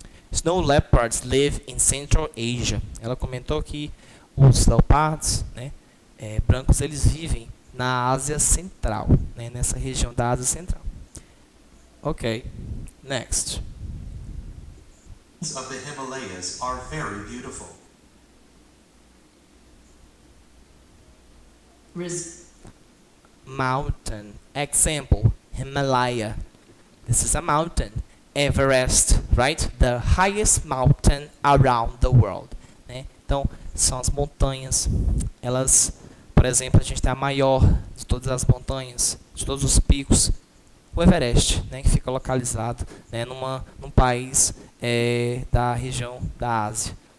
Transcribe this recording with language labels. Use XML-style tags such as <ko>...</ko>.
<en>Snow leopards live in Central Asia.</en> <pt>Ela comentou que os leopardos, né, brancos, eles vivem na Ásia Central, né, nessa região da Ásia Central.</pt> <en>Ok. Next. Of the Himalayas are very beautiful. Mountain. Example. Himalaya. This is a mountain. Everest, right? The highest mountain around the world.</en> <pt>Né? Então, são as montanhas. Elas, por exemplo, a gente tem a maior de todas as montanhas, de todos os picos, o Everest, né? Que fica localizado, né? Num país da região da Ásia.</pt>